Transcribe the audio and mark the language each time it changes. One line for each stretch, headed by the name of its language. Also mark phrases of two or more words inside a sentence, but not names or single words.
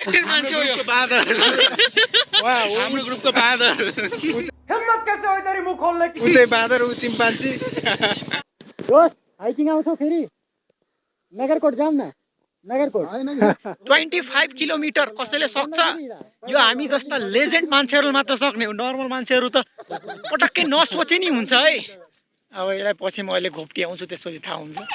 Nepali: एक्सपेक्टेड मान्छे हो यो बादर हाम्रो ग्रुपको बादर
Hindi: हिम्मत कैसे हो तेरी मुंह खोलने की
Nepali: ऊ चाहिँ बादर ऊ चिम्पान्जी दोस्त हाइकिङ आउँछौ फेरि नगरकोट जाऊँ न नगरकोट 25 किलोमिटर कसैले सक्छ यो हामी जस्ता लेजेन्ड मान्छेहरू मात्र सक्ने हो नर्मल मान्छेहरू त पटक्कै नसोचे नि हुन्छ है अब यसलाई पछि म अहिले घोप्टी आउँछु त्यसपछि थाहा हुन्छ